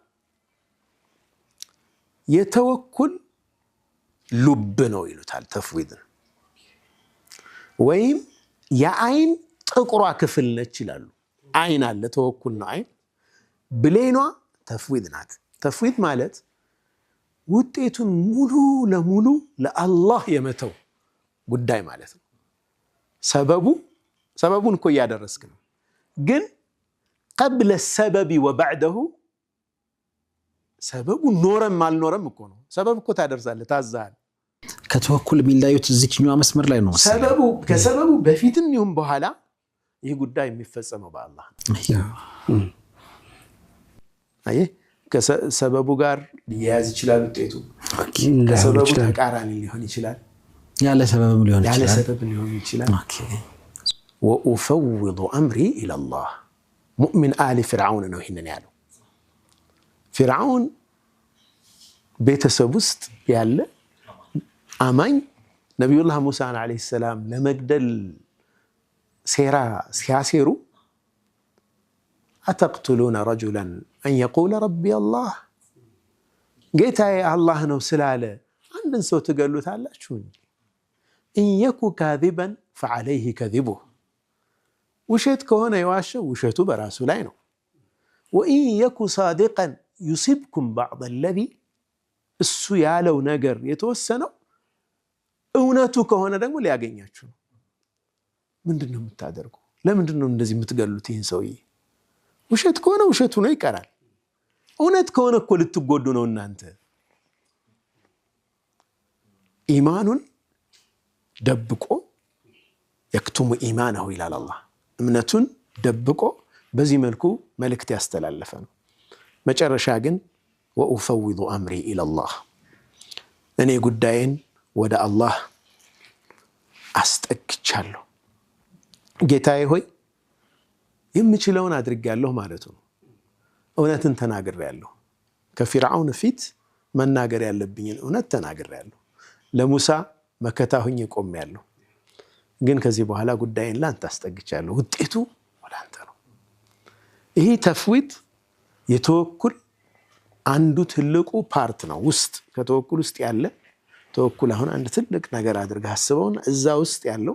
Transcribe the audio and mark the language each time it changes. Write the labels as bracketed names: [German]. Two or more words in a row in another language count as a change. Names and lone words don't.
[Amharic] የተወኩል ልብ ነው ይሉታል ተፍዊድ ወይም የአይን ጥቁሯ ክፍል ነች ይላሉ አይን አለ ተወኩል ነው አይን ብሌኗ ተፍዊድ ናት ተፍዊድ ማለት ውጤቱን ሙሉ ለሙሉ ለአላህ የመተው ጉዳይ ማለት ነው ሰበቡን እኮ ያደረስክ ነው ግን [Arabic] قبل السبب وبعده [Amharic] ሰበቡ ኖረም አልኖረም እኮ ነው ሰበብ እኮ ታደርሳለህ ታዛል ከተወኩል የሚላዩት እዚህኛው መስመር ላይ ነው ከሰበቡ በፊትም ይሁን በኋላ ይህ ጉዳይ የሚፈጸመው በአላህ ነው አይ ከሰበቡ ጋር ሊያዝ ይችላል ውጤቱ ከሰበቡ ተቃራኒ ሊሆን ይችላል ያለ ሰበብም ሊሆን ይችላል ኦኬ [Arabic] وأفوض أمري إلى الله مؤمن آل فرعون [Amharic] ነው ይሄንን ያለው فرعون ቤተሰብ ውስጥ ያለ አማኝ ነብዩላህ ሙሳ [Arabic] عليه السلام [Amharic] ለመግደል ሴራ ሲያሴሩ [Arabic] أتقتلون رجلا أن يقول ربي الله [Amharic] ጌታዬ አላህ ነው ስላለ አንድን ሰው ትገሉታላችሁ إن [Arabic] يكن كاذبا فعليه كذبه [Amharic] ውሸት ከሆነ የዋሸው ውሸቱ በራሱ ላይ ነው [Arabic] وإن يكن صادقا يصيبكم بعض الذي [Amharic] እሱ ያለው ነገር የተወሰነው እውነቱ ከሆነ ደግሞ ሊያገኛችሁ ነው ምንድነው የምታደርጉ ለምንድነው እንደዚህ የምትገሉት ይህን ሰውዬ ውሸት ከሆነ ውሸቱ ነው ይቀራል እውነት ከሆነ እኮ ልትጎዱ ነው እናንተ ኢማኑን ደብቆ [Arabic] يكتم إيمانه إلى الله [Amharic] እምነቱን ደብቆ በዚህ መልኩ መልእክት ያስተላልፈ ነው መጨረሻ ግን [Arabic] وأفوض أمري إلى الله [Amharic] እኔ ጉዳይን ወደ አላህ አስጠግቻለሁ ጌታዬ ሆይ የምችለውን አድርጋለሁ ማለት ነው እውነትን ተናግሬያለሁ ከፊርዓውን ፊት መናገር ያለብኝን እውነት ተናግሬያለሁ ለሙሳ መከታ ሆኜ ቆሜያለሁ ግን ከዚህ በኋላ ጉዳይን ላንተ አስጠግቻለሁ ውጤቱ ወደ አንተ ነው ይሄ ተፍዊድ የተወኩል አንዱ ትልቁ ፓርት ነው ውስጥ ከተወኩል ውስጥ ያለ ተወኩል አሁን አንድ ትልቅ ነገር አድርገህ አስበውና እዛ ውስጥ ያለው